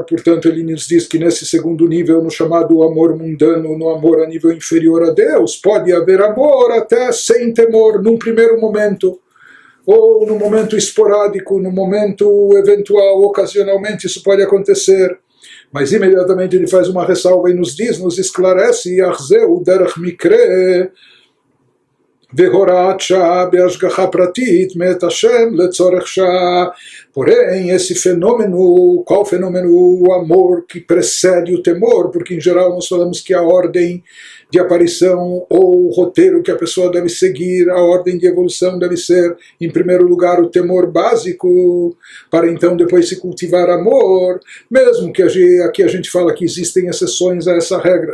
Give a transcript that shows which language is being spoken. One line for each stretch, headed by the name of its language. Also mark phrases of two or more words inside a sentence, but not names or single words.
Portuguese: Portanto, ele nos diz que nesse segundo nível, no chamado amor mundano, no amor a nível inferior a Deus, pode haver amor até sem temor, num primeiro momento, ou no momento esporádico, no momento eventual, ocasionalmente isso pode acontecer. Mas imediatamente ele faz uma ressalva e nos diz, nos esclarece,
Hebrew: היינו דרך מקרה והוראת שעה בהשגחה פרטית מאת השם לצורך שעה.
Portuguese: Porém, esse fenômeno, qual fenômeno? O amor que precede o temor, porque em geral nós falamos que a ordem de aparição ou o roteiro que a pessoa deve seguir, a ordem de evolução deve ser, em primeiro lugar, o temor básico, para então depois se cultivar amor, mesmo que aqui a gente fala que existem exceções a essa regra.